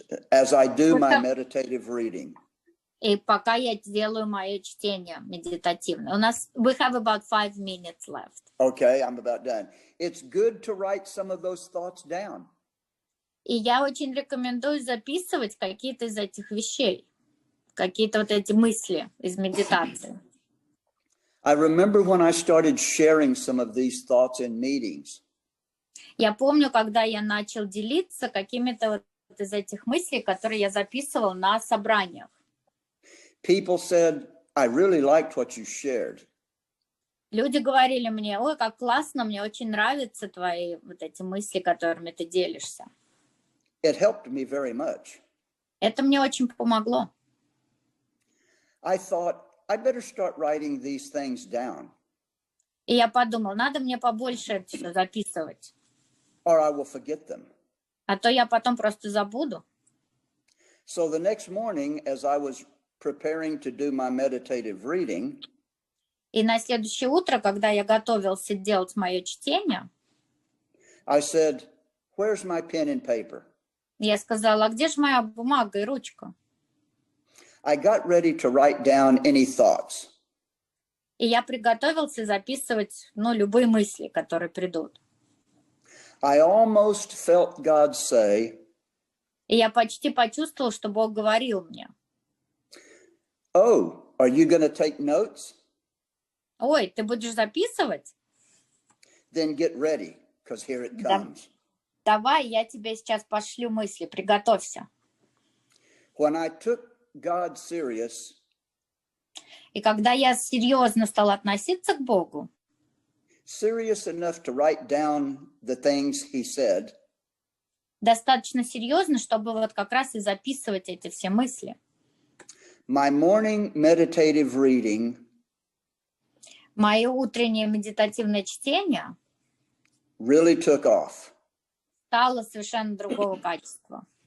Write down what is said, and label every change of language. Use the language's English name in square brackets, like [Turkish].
[English] As I do my meditative reading. [Russian] И пока я делаю мое чтение медитативное. У нас, [English] we have about 5 minutes left. Okay, I'm about done. It's good to write some of those thoughts down. [Russian] И я очень рекомендую записывать какие-то из этих вещей, какие-то вот эти мысли из медитации. [English] I remember when I started sharing some of these thoughts in meetings. [Russian] Я помню, когда я начал делиться какими-то вот из этих мыслей, которые я записывал на собраниях. [English] People said, I really liked what you shared. [Russian] Люди говорили мне, ой, как классно, мне очень нравятся твои вот эти мысли, которыми ты делишься. [English] It helped me very much. [Russian] Это мне очень помогло. [English] I thought, I better start writing these things down. [Russian] И я подумал, надо мне побольше это все записывать. [English] Or I will forget them. [Russian] А то я потом просто забуду. [English] So the next morning, as I was preparing to do my meditative reading, [Russian] и на следующее утро, когда я готовился делать мое чтение, [English] I said, where's my pen and paper? [Russian] Я сказала, а где же моя бумага и ручка? [English] I got ready to write down any thoughts. [Russian] И я приготовился записывать, любые мысли, которые придут. [English] I almost felt God say, [Russian] и я почти почувствовал, что Бог говорил мне. [English] Oh, are you going to take notes? [Russian] Ой, ты будешь записывать? [English] Then get ready, because here it comes. [Russian] Давай, я тебе сейчас пошлю мысли, приготовься. [English] When I took God serious, [Russian] и когда я серьезно стала относиться к Богу, [English] serious enough to write down the things he said, [Russian] достаточно серьезно, чтобы вот как раз и записывать эти все мысли. [English] My morning meditative reading, [Russian] мое утреннее медитативное чтение [English] really took off. [Russian] Стало совершенно другого качества.